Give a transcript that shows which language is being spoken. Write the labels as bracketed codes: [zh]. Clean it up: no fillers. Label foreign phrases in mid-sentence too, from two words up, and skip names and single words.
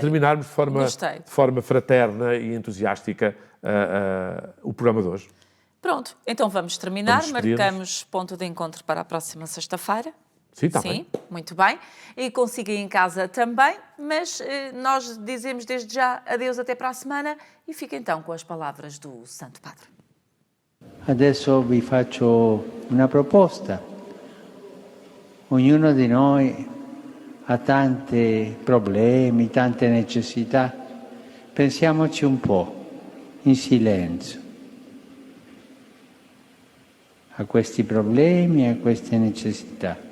[pt] De terminarmos de forma fraterna e entusiástica o programa de hoje. Pronto, então vamos terminar. Vamos Marcamos ponto de encontro para a próxima sexta-feira. Sim, está bem. Sim, muito bem. E consiga ir em casa também, mas nós dizemos desde já adeus até para a semana e fica então com as palavras do Santo Padre. [it] Adesso vi faccio una proposta. Ognuno di noi ha tanti problemi, tante necessità. Pensiamoci un po', in silenzio, a questi problemi e a queste necessità.